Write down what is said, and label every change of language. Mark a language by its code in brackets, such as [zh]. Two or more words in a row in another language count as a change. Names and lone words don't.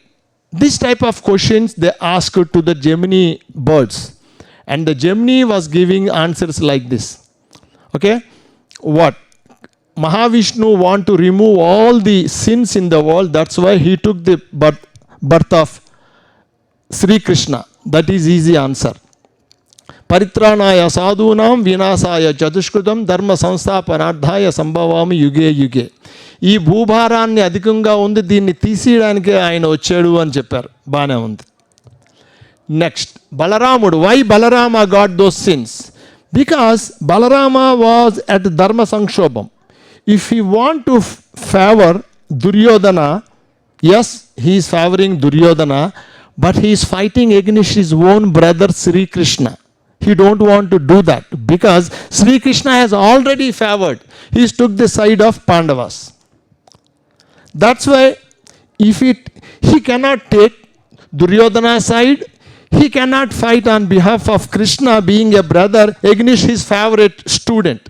[en] This type of questions they asked to the Gemini birds. And the Gemini was giving answers like this. Okay? What? Mahavishnu want to remove all the sins in the world. That's why he took the birth of Sri Krishna. That is easy answer. [sa] परित्राणाय साधूनाम् विनाशाय चदुष्कृताम् धर्म संस्थापनार्थाय सम्भवामि युगे युगे. [te] ఈ భూభారాన్ని అధికంగా ఉంది, దీన్ని తీసేయడానికే ఆయన వచ్చాడు అని చెప్పారు. బాగానే ఉంది. నెక్స్ట్ బలరాముడు. [en] Why Balarama got those sins? Because Balarama was at [te] ధర్మ సంక్షోభం. [en] If he want to favor Duryodhana, yes, he is favoring Duryodhana, but he is fighting against his own brother Sri Krishna. He don't want to do that because Sri Krishna has already favored. He took the side of Pandavas. That's why he cannot take Duryodhana's side, he cannot fight on behalf of Krishna being a brother against his favorite student.